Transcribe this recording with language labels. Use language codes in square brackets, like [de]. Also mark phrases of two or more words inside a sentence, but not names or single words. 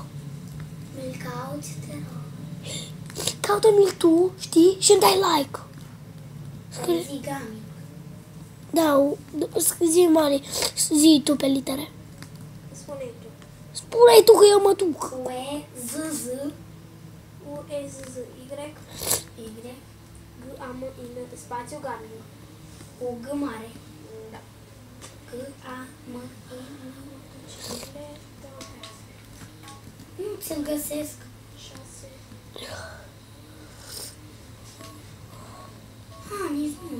[ro] Mi-l cauți, te rog. Caută-mi-l tu, știi? Și îmi dai like. Wazy Gaming. Da, zi mare, zi tu pe litere. Spune tu. Spune-i tu că eu mă duc. U-E-Z-Z U-E-Z-Z-Y Y G-A-M-I-N spațiu Gaming. cu G mare. Da. G-A-M-I-N. Da. Nu ți-l găsesc. 6. Nici nu.